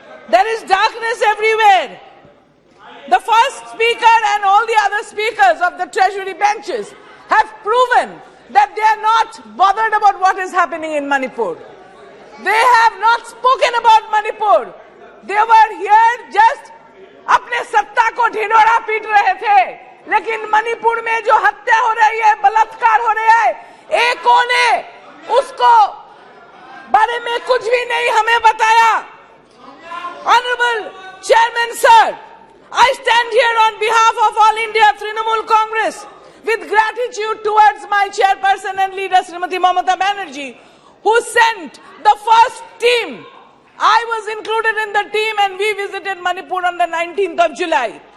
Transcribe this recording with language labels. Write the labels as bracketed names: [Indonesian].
[English] There is darkness everywhere. The first speaker and all the other speakers of the treasury benches have proven that they are not bothered about what is happening in Manipur. They have not spoken about Manipur. They were here just [Hindi] अपने सत्ता को ढिंढोरा पीट रहे थे. लेकिन मणिपुर में जो हत्या हो रही है, बलात्कार हो रहा है, एक ने उसको बारे में कुछ भी नहीं हमें बताया. [English] Honorable Chairman Sir, I stand here on behalf of All India Trinamool Congress with gratitude towards my chairperson and leader Srimati Mamata Banerjee, who sent the first team. I was included in the team and we visited Manipur on the 19th of July.